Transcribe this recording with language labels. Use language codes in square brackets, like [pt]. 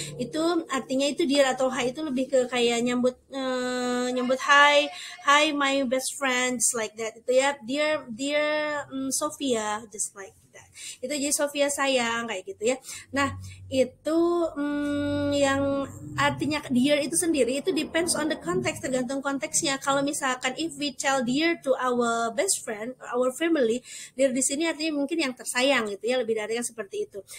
[id] Itu artinya itu dear atau hi itu lebih ke kayak nyambut [en] hi my best friends, like that [id] itu ya. [en] Dear Sophia, just like that. [id] Itu jadi Sophia sayang, kayak gitu ya. Nah, itu yang artinya dear itu sendiri itu [en] depends on the context, [id] tergantung konteksnya. Kalau misalkan [en] if we tell dear to our best friend, our family, [id] dear di sini artinya mungkin yang tersayang gitu ya, lebih dari yang seperti itu.